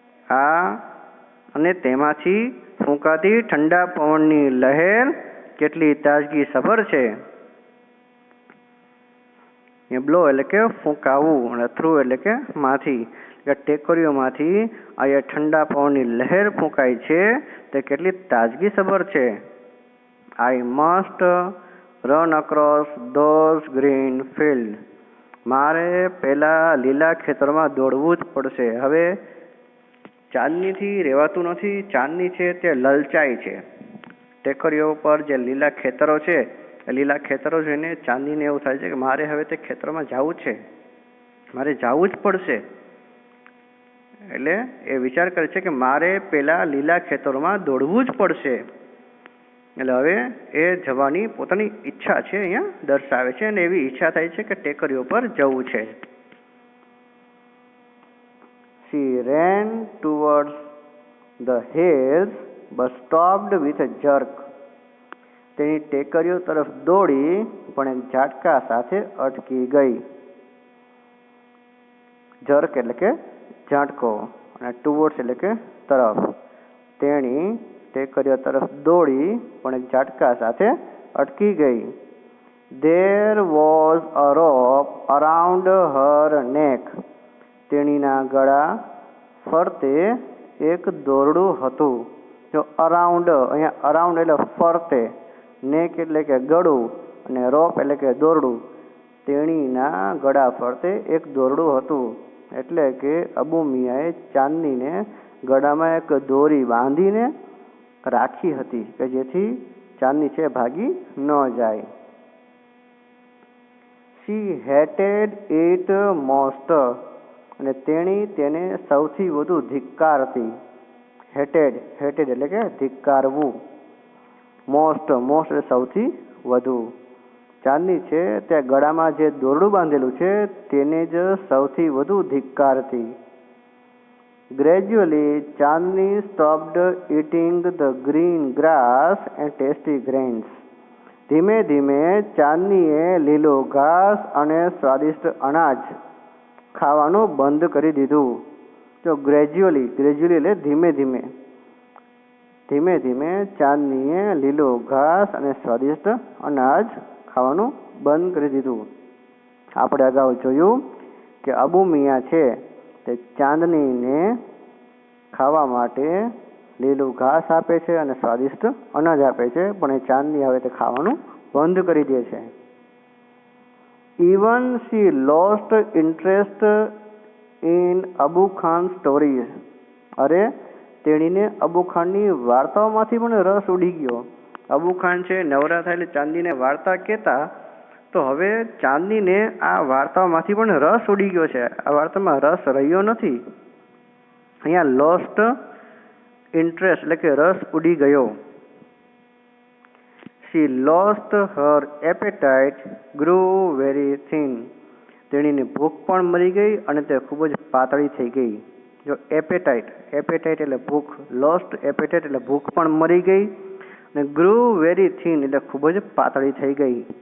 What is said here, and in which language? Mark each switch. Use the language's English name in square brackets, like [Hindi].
[Gujarati] આ અને તેમાંથી ફૂંકાતી ઠંડા પવનની લહેર કેટલી તાજગી સભર છે. બ્લો એટલે કે ફૂંકાવું અને થ્રુ એટલે કે માંથી. ટેકરીઓમાંથી આ ઠંડા પવનની લહેર ફૂંકાય છે તે કેટલી તાજગી સભર છે. [English] I must run across those green fields. [Gujarati] મારે પેલા લીલા ખેતરમાં દોડવું જ પડશે. હવે ચાંદનીથી રહેવાતું નથી. ચાંદની છે તે લલચાય છે. ટેકરીઓ પર જે લીલા ખેતરો છે એ લીલા ખેતરો જોઈને ચાંદનીને એવું થાય છે કે મારે હવે તે ખેતરમાં જવું છે, મારે જવું જ પડશે. એટલે એ વિચાર કરે છે કે મારે પેલા લીલા ખેતરોમાં દોડવું જ પડશે. એટલે હવે એ જવાની પોતાની ઈચ્છા છે અહીંયા દર્શાવે છે, અને એવી ઈચ્છા થાય છે કે ટેકરીઓ પર જવું છે. [English] She ran towards the hills but stopped with a jerk. [Gujarati] તેની ટેકરીઓ તરફ દોડી પણ એક ઝાટકા સાથે અટકી ગઈ. જર્ક એટલે કે ઝાટકો અને ટુવર્ડ્સ એટલે કે તરફ. તેણી ટેકરીઓ તરફ દોડી પણ એક ઝાટકા સાથે અટકી ગઈ. [English] There was a rope around her neck. [Gujarati] તેણીના ગળા ફરતે એક દોરડું હતું. જો અરાઉન્ડ, અહીંયા અરાઉન્ડ એટલે ફરતે, નેક એટલે કે ગળું અને રોપ એટલે કે દોરડું. તેણીના ગળા ફરતે એક દોરડું હતું. એટલે કે અબુ મિયાએ ચાંદનીને ગળામાં એક દોરી બાંધીને રાખી હતી કે જેથી ચાંદની છે ભાગી ન જાય. [English] She hated it most. [Gujarati] અને તેણી તેને સૌથી વધુ ધિક્કારતી. હેટેડ એટલે કે ધિક્કારવું. મોસ્ટ એટલે સૌથી વધુ. ચાંદની છે તે ગળામાં જે દોરડું બાંધેલું છે તેને જ સૌથી વધુ ધિક્કારતી. [English] Gradually, Chandni stopped eating the green grass and tasty grains. [Gujarati] ધીમે ધીમે ચાંદનીએ લીલો ઘાસ અને સ્વાદિષ્ટ અનાજ ખાવાનું બંધ કરી દીધું. તો ગ્રેજ્યુઅલી એટલે ધીમે ધીમે. ધીમે ધીમે ચાંદનીએ લીલું ઘાસ અને સ્વાદિષ્ટ અનાજ ખાવાનું બંધ કરી દીધું. આપણે અગાઉ જોયું કે અબુ મિયાં છે તે ચાંદનીને ખાવા માટે લીલું ઘાસ આપે છે અને સ્વાદિષ્ટ અનાજ આપે છે, પણ એ ચાંદની હવે તે ખાવાનું બંધ કરી દે છે. [English] Even she lost interest in Abu Khan stories. [Gujarati] અરે તેણીને અબુ ખાનની વાર્તાઓમાંથી પણ રસ ઉડી ગયો. અબુ ખાન છે નવરા થાય એટલે ચાંદનીને વાર્તા કહેતા, તો હવે ચાંદનીને આ વાર્તાઓમાંથી પણ રસ ઉડી ગયો છે. આ વાર્તામાં રસ રહ્યો નથી. અહીંયા [English] lost interest [Gujarati] એટલે કે રસ ઉડી ગયો. [English] She lost her appetite, grew very thin. [Gujarati] તેણીની ભૂખ પણ મરી ગઈ અને તે ખૂબ જ પાતળી થઈ ગઈ. જો એપેટાઇટ એટલે ભૂખ, [English] lost appetite [Gujarati] એટલે ભૂખ પણ મરી ગઈ, અને [English] grew very thin [Gujarati] એટલે ખૂબ જ પાતળી થઈ ગઈ.